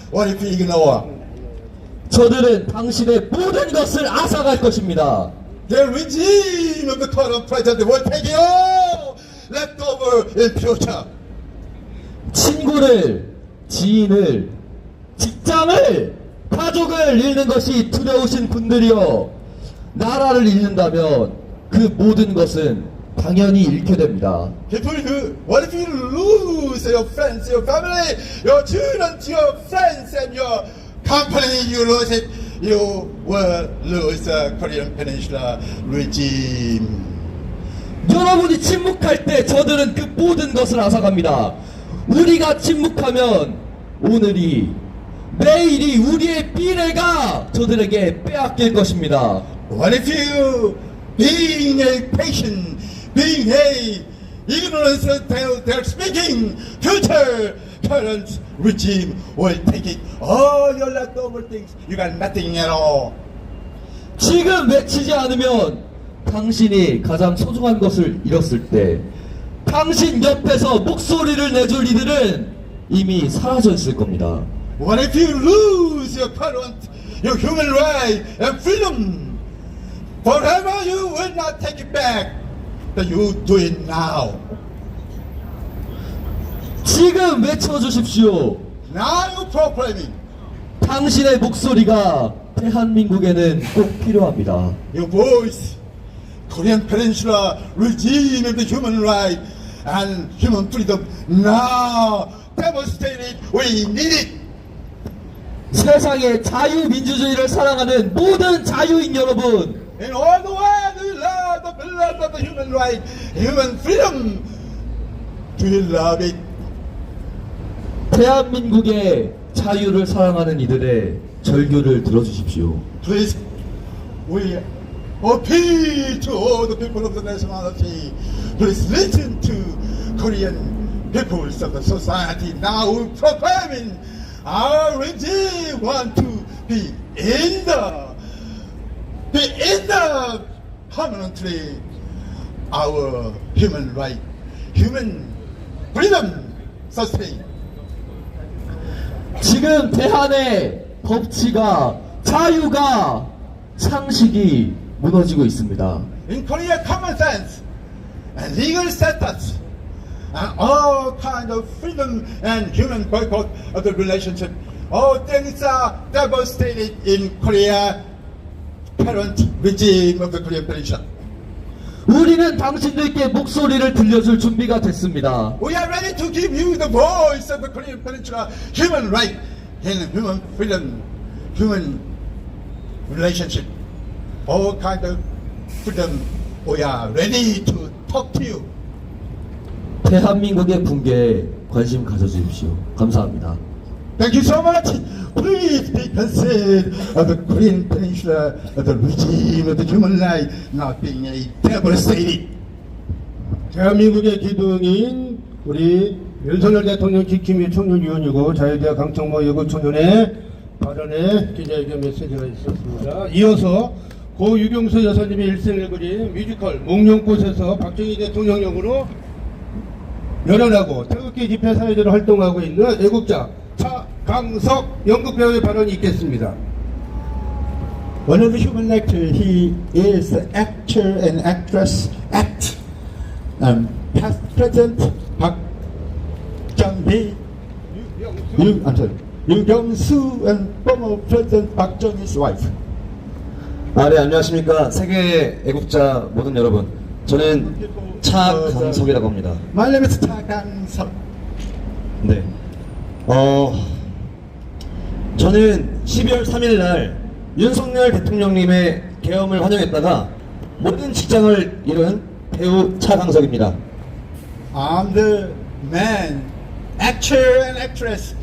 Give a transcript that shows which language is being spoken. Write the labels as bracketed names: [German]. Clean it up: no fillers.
[English] What if you ignore? [Korean] 저들은 당신의 모든 것을 앗아갈 것입니다. [English] The regime of the current president will take it all left over in future. [Korean] 친구를, 지인을, 직장을, 가족을 잃는 것이 두려우신 분들이여, 나라를 잃는다면 그 모든 것은 당연히 잃게 됩니다. [English] People who, what if you lose your friends, your family, your children, your friends, and your company? You lose it. You will lose the Korean Peninsula regime. [Korean] 여러분이 침묵할 때 저들은 그 모든 것을 앗아갑니다. 우리가 침묵하면 오늘이, 내일이, 우리의 미래가 저들에게 빼앗길 것입니다. [English] What if you, being a patient, being a ignorance of their speaking, future current regime will take it all your leftover things. You got nothing at all. [Korean] 지금 외치지 않으면 당신이 가장 소중한 것을 잃었을 때 당신 옆에서 목소리를 내줄 이들은 이미 사라져 있을 겁니다. [English] What if you lose your current, your human right and freedom? Forever you will not take it back, but you do it now. [Korean] 지금 외쳐주십시오. [English] Now you proclaiming. [Korean] 당신의 목소리가 대한민국에는 꼭 필요합니다. [English] Your voice, Korean Peninsula regime of the human right and human freedom now demonstrated. We need it. [Korean] 세상의 자유민주주의를 사랑하는 모든 자유인 여러분, [English] In all the world, we love the blood of the human right, human freedom. Do you love it? [Korean] 대한민국의 자유를 사랑하는 이들의 절규를 들어주십시오. [English] Please, we appeal to all the people of the nationality. Please listen to Korean peoples of the society now proclaiming our regime want to be in the permanently our human right, human freedom sustain. [Korean] 지금 대한의 법치가, 자유가, 상식이 무너지고 있습니다. [English] In Korea, common sense and legal status and all kind of freedom and human boycott of the relationship, all things are devastated in Korea, current regime of the Korean Peninsula. [Korean] 우리는 당신들께 목소리를 들려줄 준비가 됐습니다. [English] We are ready to give you the voice of the Korean Peninsula, human right, and human freedom, human relationship, all kind of freedom. We are ready to talk to you. [Korean] 대한민국의 붕괴에 관심 가져주십시오. 감사합니다. [English] Thank you so much. Please be considerate of the Korean Peninsula, of the regime of the human right not being a devastated. [Korean] 대한민국의 기둥인 우리 윤석열 대통령 지킴이 청년위원이고 자유대학 강청모 여고 청년의 발언에 기자회견 메시지가 있었습니다. 이어서 고 유경수 여사님의 일생을 그린 뮤지컬 몽룡꽃에서 박정희 대통령 역으로 열연하고 태극기 집회 사회자로 활동하고 있는 애국자 차강석 연극배우의 발언이 있겠습니다. [English] One of the human actors, he is the actor and actress act. Past President Park Chung-hee, Yu Kyung-soo, and former President Park Chung-hee's wife. [Korean] 네, 안녕하십니까. 세계 애국자 모든 여러분. 저는 차강석이라고 합니다. [English] My name is Cha Kang-seok. [Korean] 네. 저는 12월 3일 날 윤석열 대통령님의 계엄을 환영했다가 모든 직장을 잃은 배우 차강석입니다. [English] I'm the man, actor and actress.